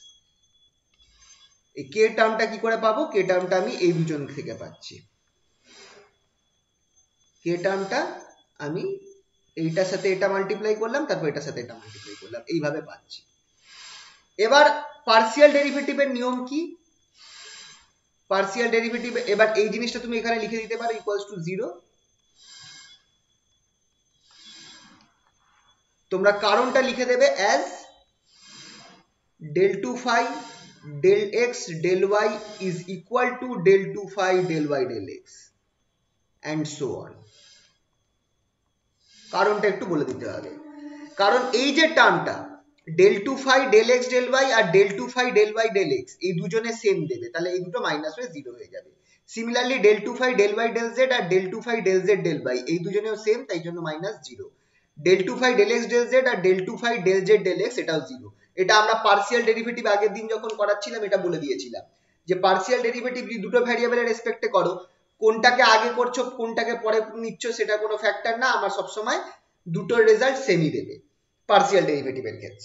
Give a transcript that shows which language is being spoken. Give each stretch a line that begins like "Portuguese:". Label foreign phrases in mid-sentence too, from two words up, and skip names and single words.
Bangla: এই কে টার্মটা কি করে পাবো, কে টার্মটা আমি এই দুজন থেকে পাচ্ছি, কে টার্মটা আমি এইটার সাথে এটা মাল্টিপ্লাই করলাম, তারপর এটার সাথে এটা মাল্টিপ্লাই করলাম, এইভাবে পাচ্ছি। এবার
English: partial derivative
Bangla: নিয়ম কি,
English: partial derivative,
Bangla: এবার এই জিনিসটা তুমি এখানে লিখে দিতে পারো
English: equals to 0.
Bangla: তোমরা কারণটা লিখে দেবে
English: as del 2 phi del x del y is equal to del 2 phi del y del x and so on.
Bangla: কারণটা একটু বলে দিতে হবে, কারণ এই যে টার্মটা
English: del 2 phi del x del y
Bangla: আর
English: del 2 phi del y del x
Bangla: এই দুজনে সেম দেবে, তাহলে এই দুটো মাইনাস হয়ে 0 হয়ে যাবে। সিমিলারলি
English: del 2 phi del y del z
Bangla: আর
English: del 2 phi del z del y
Bangla: এই দুজনেও সেম, তাই জন্য মাইনাস 0।
English: del 2 phi del x del z
Bangla: আর
English: del 2 phi del z del x
Bangla: এটাও 0। এটা আমরা
English: partial derivative
Bangla: আগের দিন যখন করাচ্ছিলাম এটা বলে দিয়েছিলাম যে
English: partial derivative
Bangla: যদি দুটো ভ্যারিয়েবলের রেসপেক্টে করো, কোনটাকে আগে করছো কোনটাকে পরে নিচ্ছ সেটা কোনো ফ্যাক্টর না, আমার সবসময় দুটোর রেজাল্ট সেমই দেবে
English: partial derivative
Bangla: ক্ষেত্রে।